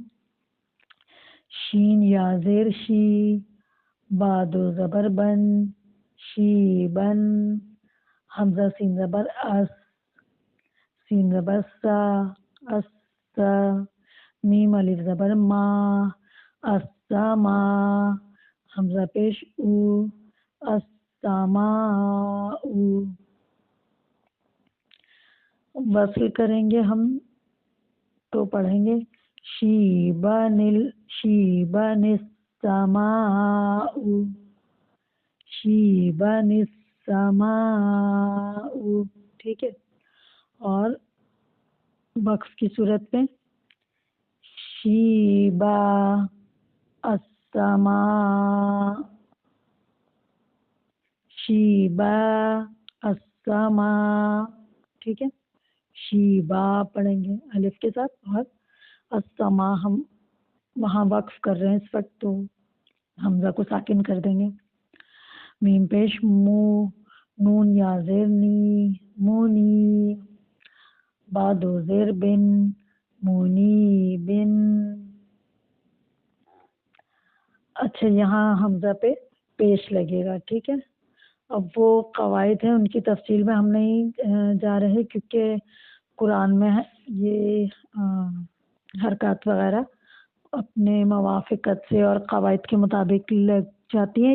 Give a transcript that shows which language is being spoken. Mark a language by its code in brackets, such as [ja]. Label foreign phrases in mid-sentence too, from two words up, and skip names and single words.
[ur] شین یا زیر شی، باد و زبر بن، شی بن. حمزہ سین زبر اس، سین زبر سا، اس سا. میم الف زبر ما، السما. حمزہ پیش او، السما او. وصل کریں گے ہم تو پڑھیں گے [ar] شیبن السماء، شیبن السماء. [ur] ٹھیک ہے، اور وقف کی صورت میں [ar] شیبا السماء، شیبا السماء. [ur] ٹھیک ہے، شیبا پڑھیں گے الف کے ساتھ، اور السماء ہم وہاں وقف کر رہے ہیں اس وقت، تو حمزہ کو ساکن کر دیں گے. میم پیش مو، نون یا زیر نی، مونی. بعد و زیر بن، مونی بن. اچھا، یہاں حمزہ پہ پیش لگے گا. ٹھیک ہے، اب وہ قواعد ہیں، ان کی تفصیل میں ہم نہیں جا رہے، کیونکہ قرآن میں یہ حرکات وغیرہ اپنے موافقت سے اور قواعد کے مطابق لگ جاتی ہیں.